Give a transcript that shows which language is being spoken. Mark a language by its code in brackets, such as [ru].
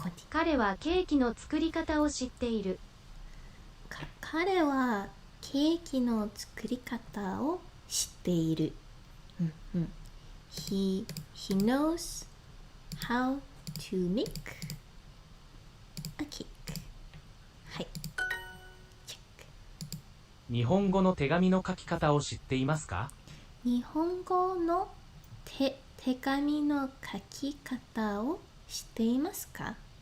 [ja] 彼はケーキの作り方を知っている。彼はケーキの作り方を知っている。 [en] He knows how to make a cake. [ja] はい。チェック。日本語の手紙の書き方を知っていますか？日本語の手紙の書き方を知っていますか？